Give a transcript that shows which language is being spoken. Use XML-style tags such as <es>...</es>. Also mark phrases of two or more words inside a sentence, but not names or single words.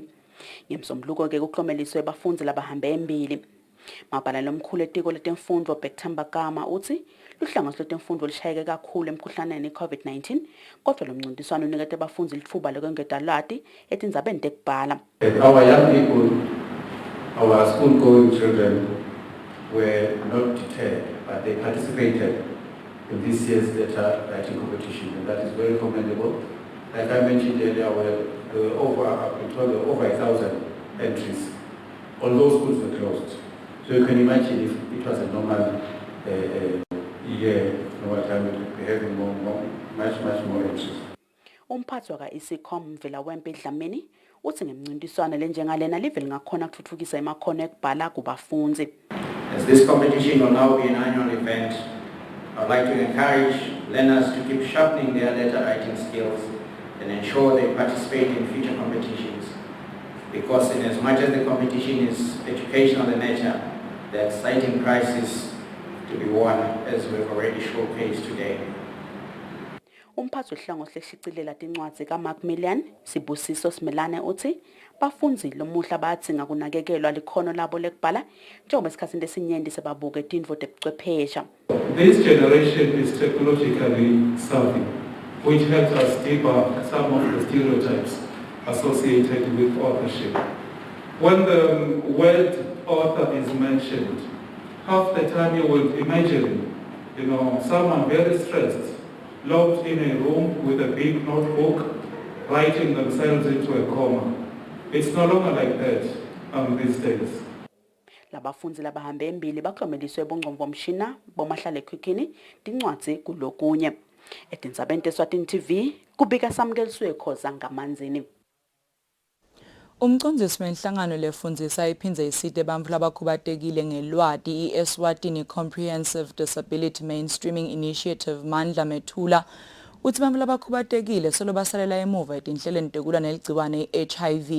<ss>Ngemsombuluko ke kuklomeliswe bafunzi labahambe embili. Mapalane lomkhulu etiko letemfundo Bekthemba Kama uthi luhlangothi lwetemfundo lishayeke kakhulu emkhuhlaneni i-COVID-19 kodwa lo mncintiswano unikete abafunzi lithuba lokwengeta lwati etindzabeni tekubhala.</ss> <en>Our young people, our school-going children were not deterred, but they participated in this year's letter writing competition, and that is very commendable. Like I mentioned earlier, there were over 1,000 entries. All those schools were closed. So you can imagine if it was a normal year, normal time, we would be having much more entries.</en> <ss>Umphathi waka-ISICOM Mvela Wempe Dlamini uthi ngemncintiswano lenjengalena live lingakhona kuthuthukisa emakhono ekubhala kubafunzi.</ss> <en>As this competition will now be an annual event, I'd like to encourage learners to keep sharpening their letter writing skills and ensure they participate in future competitions. Because in as much as the competition is educational in nature, there are exciting prizes to be won, as we've already showcased today.</en> <ss>Umphathi wehlangothi leshicilela tincwadzi kaMacmillan Sibusiso Simelane uthi bafunzi lomuhla bayadzinga kunakekelwa likhono labo lekubhala njengoba esikhatsini lesinyenti sebabuke tintfo tebuchwephesha.</ss> <en>This generation is technologically savvy, which helps us deeper some of the stereotypes associated with authorship. When the word author is mentioned, half the time you will imagine, someone very stressed, locked in a room with a big notebook, writing themselves into a coma. It's no longer like that these days.</en> <ss>Labafunzi labahambe embili baklomeliswe bongqomvomshina bomahlale ekhukhwini tincwadzi kulokunye. Etindzabeni teSwatini TV kubika samkeliswe khoza ngamanzini. Umcondzisi wenhlangano lefundzisa iphindze isite bantfu labakhubatekile ngelwati i-Eswatini Comprehensive Disability Mainstreaming Initiative Mandla Methula uthi bantfu labakhubatekile solo basalela emuva etinhlelweni tekulwa neligciwane i-HIV.</ss>